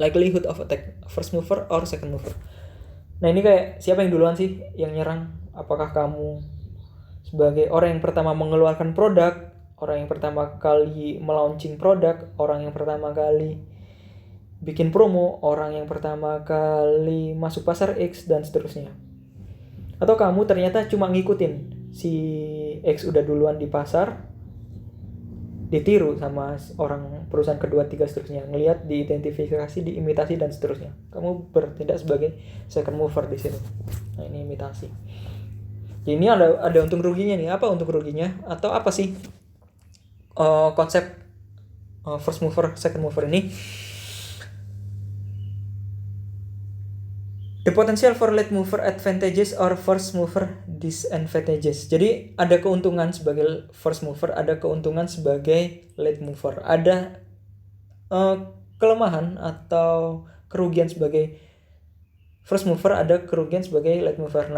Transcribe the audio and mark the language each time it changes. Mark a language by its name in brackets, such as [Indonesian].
[English] Likelihood of attack, first mover or second mover. [Indonesian] Nah, ini kayak siapa yang duluan sih yang nyerang? Apakah kamu sebagai orang yang pertama mengeluarkan produk, orang yang pertama kali melaunching produk, orang yang pertama kali bikin promo, orang yang pertama kali masuk pasar X dan seterusnya? Atau kamu ternyata cuma ngikutin si X udah duluan di pasar, ditiru sama orang perusahaan kedua, tiga, seterusnya. Ngelihat, diidentifikasi, diimitasi, dan seterusnya. Kamu bertindak sebagai second mover di sini. Nah, ini imitasi. Ini ada untung ruginya nih. Apa untung ruginya? Atau apa sih konsep first mover, second mover ini? [English] The potential for late mover advantages or first mover disadvantages. [Indonesian] Jadi ada keuntungan sebagai first mover, ada keuntungan sebagai late mover. Ada kelemahan atau kerugian sebagai first mover, ada kerugian sebagai late mover.